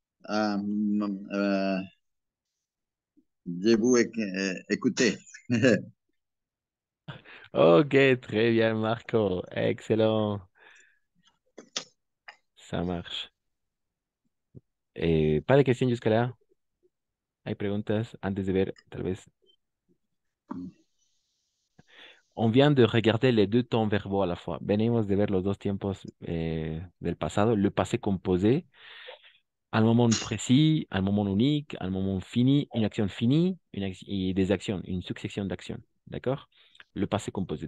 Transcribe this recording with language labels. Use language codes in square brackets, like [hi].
[fr] Euh, euh, je vous écouter. Ok, très bien, Marco, excellent, ça marche. Pas de question jusqu'à là. [es] Hay preguntas antes de ver, tal vez. [fr] On vient de regarder les deux temps verbaux à la fois. [es] Venimos de ver los dos tiempos del pasado, [fr] le passé composé, un moment précis, un moment unique, un moment fini, une action finie et des actions, une succession d'actions. D'accord? Le passé composé.